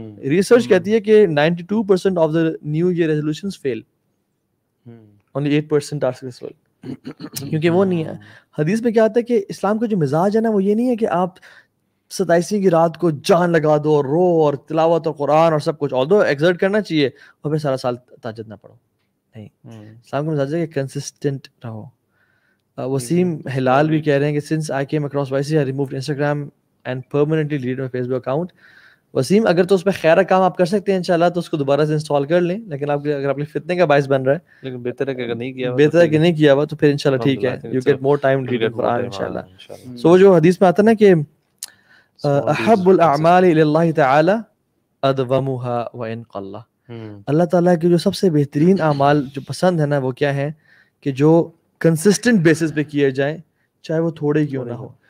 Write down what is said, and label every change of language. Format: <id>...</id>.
<ur>Research کہتی ہے کہ</ur> <en>92% of the new year resolutions fail, only 8% are successful.</en> <ur>کیونکہ وہ نہیں ہے. حدیث میں کیا آتا ہے کہ اسلام کا جو مزاج ہے نا وہ یہ نہیں ہے کہ آپ 27 کی رات کو جان لگا دو, رو اور تلاوت اور قرآن اور سب کچھ, although ایگزرٹ کرنا چاہیے اور پھر سارا سال تہجد نہ پڑھو. نہیں, اسلام کا مزاج ہے کہ کنسسٹنٹ رہو. وسیم ہلال بھی کہہ رہے ہیں کہ</ur> <en>since I came across YC I removed Instagram and permanently deleted my Facebook account.</en> <ur>Wasim اگر تو اس پہ خیر کام آپ کر سکتے ہیں انشاءاللہ تو اس کو دوبارہ سے انسٹال کر لیں, لیکن آپ اگر اپنے فتنے کا باعث بن رہا ہے, لیکن بہتر ہے کہ اگر نہیں کیا, بہتر ہے کہ نہیں کیا ہوا تو پھر انشاءاللہ ٹھیک ہے,</ur> <en>you get more time to read the Quran</en> <ur>انشاءاللہ. سو جو حدیث میں آتا ہے نا کہ</ur> <ar>احب الاعمال الى اللہ تعالی ادومها وان قل,</ar> <ur>اللہ تعالیٰ کے جو سب سے بہترین اعمال جو پسند ہے نا وہ کیا ہے کہ جو کنسسٹنٹ بیسس پہ کیے جائیں چاہے وہ تھوڑے کیوں نہ ہو.</ur>